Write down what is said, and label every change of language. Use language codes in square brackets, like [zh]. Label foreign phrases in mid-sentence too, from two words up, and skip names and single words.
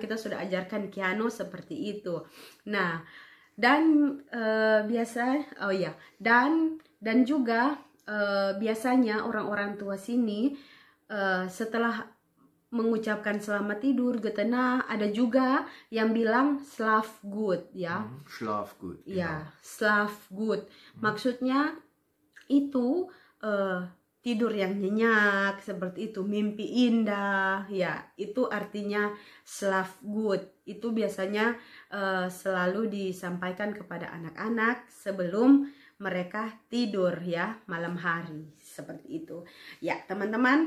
[id] Kita sudah ajarkan Kiano seperti itu. Nah, dan dan juga biasanya orang-orang tua sini setelah mengucapkan selamat tidur, [de] Guten Nacht, [id] ada juga yang bilang [de] Schlaf gut [id] ya. [de] Schlaf gut. Ya, Schlaf gut. [id] Maksudnya itu tidur yang nyenyak, seperti itu, mimpi indah ya. Itu artinya [de] Schlaf gut. [id] Itu biasanya selalu disampaikan kepada anak-anak sebelum mereka tidur ya, malam hari, seperti itu ya teman-teman.